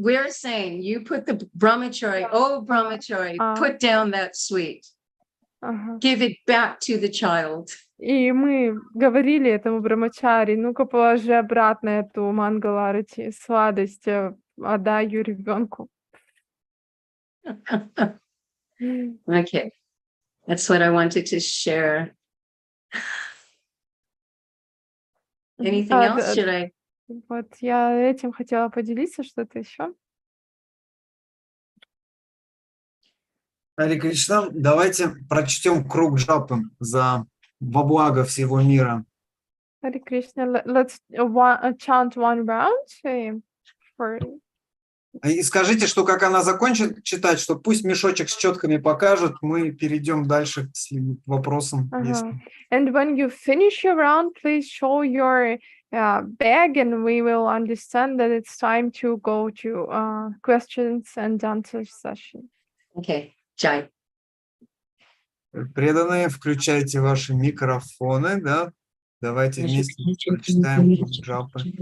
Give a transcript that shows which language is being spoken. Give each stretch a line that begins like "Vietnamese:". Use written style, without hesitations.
English: We're saying you put the brahmachari, brahmachari, put down that sweet. Give it back to the child.
Russian: И мы говорили этому брахмачари, ну-ка положи обратно эту мангаларати, сладость, отдай ее ребенку.
English: Okay, that's what I wanted to share. Anything else? Should I?
Russian: Вот я этим хотела поделиться, что-то еще. Харе Кришна, давайте прочтем круг джапы во благо всего мира.
English: Харе Кришна, let's chant one round for...
Russian: И скажите, что как она закончит читать, что пусть мешочек с четками покажет, мы перейдем дальше к вопросам.
English: And when you finish your round, please show your bag, and we will understand that it's time to go to questions and answers session. Okay, Jai.
Russian: Преданные, включайте ваши микрофоны, да? Давайте вместе прочитаем джапы.